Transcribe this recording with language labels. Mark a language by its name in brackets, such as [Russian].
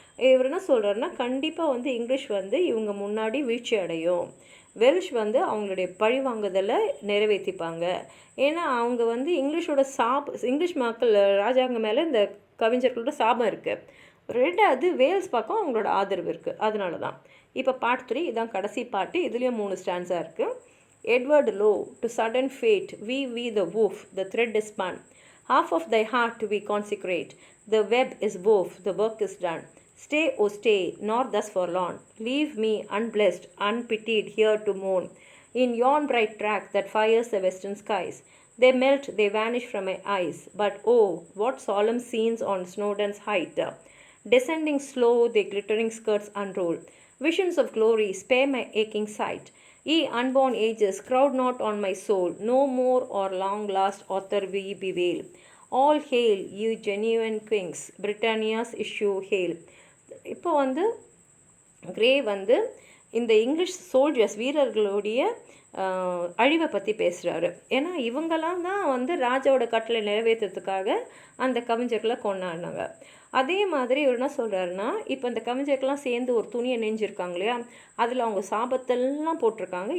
[Tamil] இவர் என்ன சொல்கிறாருன்னா கண்டிப்பாக வந்து இங்கிலீஷ் வந்து இவங்க முன்னாடி வீழ்ச்சி அடையும், வெல்ஷ் வந்து அவங்களுடைய பழிவாங்குதலை நிறைவேற்றிப்பாங்க. ஏன்னா அவங்க வந்து இங்கிலீஷோட இங்கிலீஷ் மக்கள் ராஜாங்க மேலே இந்த கவிஞர்களோட சாபம் இருக்குது. ரெண்டாவது வேல்ஸ் பக்கம் அவங்களோட ஆதரவு இருக்குது. அதனால தான் இப்போ பார்ட் 3 இதான் கடைசி பாட்டு. இதுலேயும் 3 ஸ்டான்ஸாக இருக்குது. [English] Edward lo to sudden fate we the woof the thread is spun, half of thy heart we consecrate, the web is wove, the work is done. Stay, oh stay, nor thus forlorn, leave me unblessed, unpitied here to mourn, in yon bright track that fires the western skies. They melt, they vanish from my eyes, but oh, what solemn scenes on Snowdon's height. Descending slow, their glittering skirts unroll, visions of glory spare my aching sight. Ye unborn ages, crowd not on my soul, no more or long last author we bewail. All hail, ye genuine kings, Britannia's issue hail. [Tamil] இப்போ வந்து grey வந்து இந்த English soldiers வீரர்களுடைய அழிவை பற்றி பேசுகிறாரு. ஏன்னா இவங்கெல்லாம் தான் வந்து ராஜாவோட கட்டளை நிறைவேற்றுறதுக்காக அந்த கவிஞர்களை கொண்டாடினாங்க. அதே மாதிரி இவர் என்ன சொல்கிறாருன்னா இப்போ அந்த கவிஞர்கள்லாம் சேர்ந்து ஒரு துணியை நெஞ்சிருக்காங்க இல்லையா, அதில் அவங்க சாபத்தெல்லாம் போட்டிருக்காங்க.